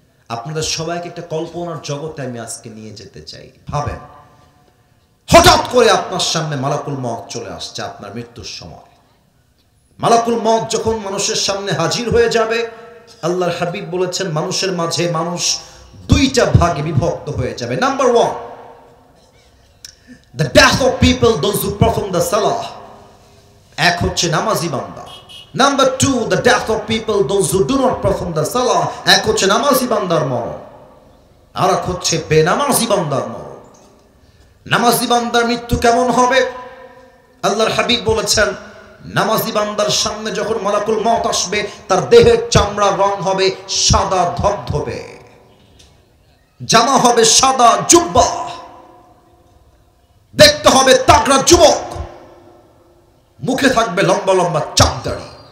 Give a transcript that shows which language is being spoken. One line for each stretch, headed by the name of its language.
Bangla: আপনাদের সবাইকে একটা কল্পনার জগতে আমি আজকে নিয়ে যেতে চাই। ভাবেন, হঠাৎ করে আপনার সামনে মালাকুল মওত চলে আসছে আপনার মৃত্যুর সময়। মালাকুল মওত যখন মানুষের সামনে হাজির হয়ে যাবে, আল্লাহর হাবিব বলেছেন মানুষের মাঝে মানুষ 2টা ভাগে বিভক্ত হয়ে যাবে।
English: number 1, the death of people, those who perform the salah,
Bangla: এক হচ্ছে নামাজি বান্দা। Number 2,
English: the death of people, those who do not perform the salah,
Bangla: এক হচ্ছে নামাজি বান্দার মরণ, আর এক হচ্ছে বেনামাজি বান্দার মরণ। নামাজি বান্দার মৃত্যু কেমন হবে? আল্লাহর হাবিব বলেছেন নামাজি বান্দার সামনে যখন মালাকুল মওত আসবে, তার দেহের চামড়ার রং হবে সাদা ধবধবে, জামা হবে সাদা জুব্বা, দেখতে হবে তাগড়া যুবক, মুখে থাকবে লম্বা লম্বা চাপ দাড়ি।